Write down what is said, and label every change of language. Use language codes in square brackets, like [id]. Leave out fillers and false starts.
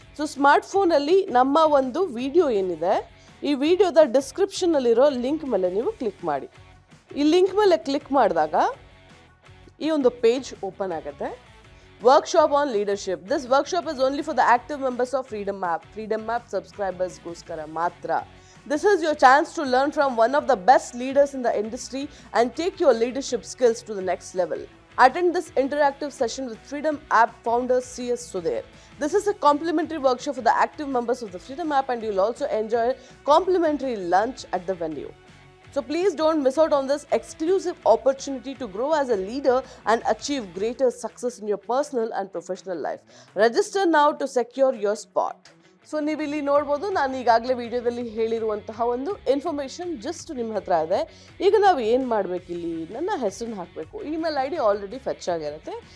[kn] So ಸ್ಮಾರ್ಟ್ಫೋನಲ್ಲಿ ನಮ್ಮ ಒಂದು video ಏನಿದೆ, ಈ ವಿಡಿಯೋದ ಡಿಸ್ಕ್ರಿಪ್ಷನ್ನಲ್ಲಿರೋ ಲಿಂಕ್ ಮೇಲೆ ನೀವು ಕ್ಲಿಕ್ ಮಾಡಿ. ಈ ಲಿಂಕ್ ಮೇಲೆ ಕ್ಲಿಕ್ ಮಾಡಿದಾಗ ಈ ಒಂದು ಪೇಜ್ ಓಪನ್ ಆಗುತ್ತೆ. [en] Workshop on leadership. This workshop is only for the active members of Freedom App ಸಬ್ಸ್ಕ್ರೈಬರ್ಸ್ಗೋಸ್ಕರ ಮಾತ್ರ. This is your chance to learn from one of the best leaders in the industry and take your leadership skills to the next level. Attend this interactive session with Freedom App founder C.S. Sudhir. This is a complimentary workshop for the active members of the Freedom App, and you'll also enjoy complimentary lunch at the venue. So please don't miss out on this exclusive opportunity to grow as a leader and achieve greater success in your personal and professional life. Register now to secure your spot. [kn] So ನೀವಿಲ್ಲಿ ನೋಡ್ಬೋದು, ನಾನು ಈಗಾಗಲೇ ವಿಡಿಯೋದಲ್ಲಿ ಹೇಳಿರುವಂತಹ ಒಂದು information just ನಿಮ್ಮ ಹತ್ರ ಇದೆ. ಈಗ ನಾವು ಏನು ಮಾಡಬೇಕಿಲ್ಲಿ, ನನ್ನ ಹೆಸರನ್ನ ಹಾಕಬೇಕು. ಇಮೇಲ್ ID ಆಲ್ರೆಡಿ ಫೆಚ್ ಆಗಿರುತ್ತೆ.